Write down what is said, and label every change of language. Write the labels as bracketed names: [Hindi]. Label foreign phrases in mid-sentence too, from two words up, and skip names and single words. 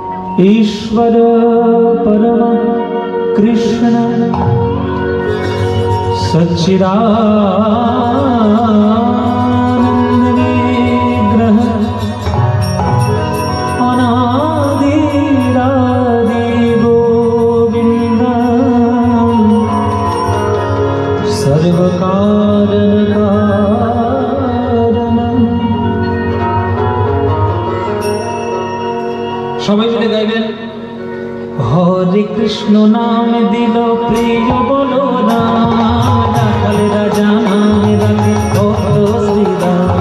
[Sanskrit] ईश्वर परम कृष्ण सच्चिदानंद विग्रह अनादिरादि गोविंद [Bangla] सर्वकारण সবাই মিলে গাইবেন। হরে কৃষ্ণ নাম দিল প্রিয় বলো রাম, রাখাল রাজা নাম রাখে ভক্ত শ্রীরাম।